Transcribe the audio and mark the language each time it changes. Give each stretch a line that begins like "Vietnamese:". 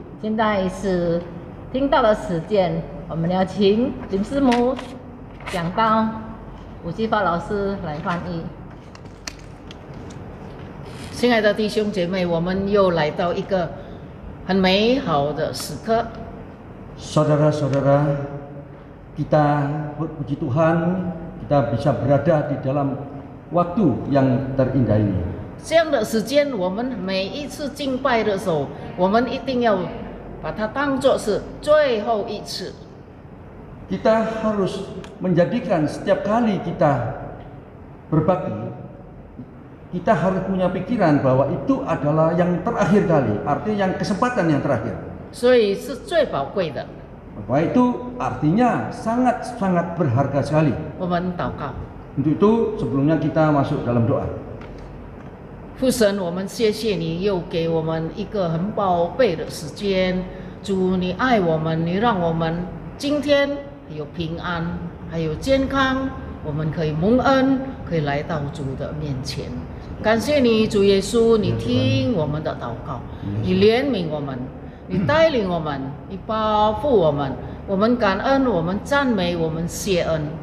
Chinese: 现在是听到的时间，我们要请林师母讲道。吴继发老师来翻译。亲爱的弟兄姐妹，我们又来到一个很美好的时刻。
Indonesian: Saudara-saudara, kita puji Tuhan, kita bisa berada di dalam waktu yang terindah ini.
Chinese: 这样的时间，我们每一次敬拜的时候，我们一定要把它当作是最后一次。
Indonesian: Kita harus menjadikan setiap kali kita berbakti, kita harus punya pikiran bahwa itu adalah yang terakhir kali, artinya yang kesempatan yang terakhir.
Chinese: 所以是最宝贵的。
Indonesian: Bahwa itu artinya sangat-sangat berharga sekali.
Chinese: 我们祷告，
Indonesian: Untuk itu sebelumnya kita masuk dalam doa.
Chinese: 父神，我们谢谢你又给我们一个很宝贝的时间。主，你爱我们，你让我们今天有平安，还有健康，我们可以蒙恩，可以来到主的面前。感谢你，主耶稣，你听我们的祷告，你怜悯我们，你带领我们，你保护我们，我们感恩，我们赞美，我们谢恩。